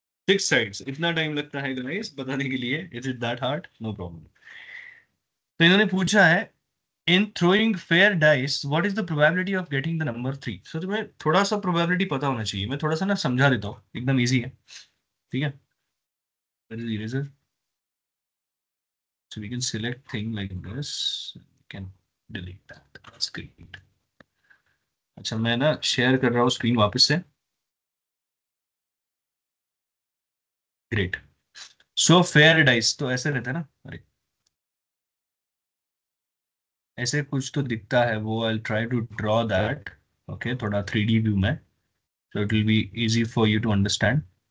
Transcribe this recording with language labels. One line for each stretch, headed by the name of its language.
Hindi: 6 sides, इतना time लगता है गाइस बताने के लिए? Is it that hard? No problem.
English: तो इन्होंने पूछा है, in throwing fair dice what is the probability of getting the number 3?
Hindi: सो तुम्हें थोड़ा सा प्रोबेबिलिटी पता होना चाहिए। मैं थोड़ा सा ना समझा देता हूँ, एकदम इजी है। ठीक है? Where is eraser?
English: So we can select thing like this, we can delete that. That's great.
Hindi: अच्छा, मैं ना शेयर कर रहा हूँ स्क्रीन वापस से। ग्रेट। सो फेयर डाइस तो ऐसे रहता है ना, अरे ऐसे कुछ तो दिखता है वो।
English: I try to draw that, okay, थोड़ा 3D view में, so it will be easy for you to understand।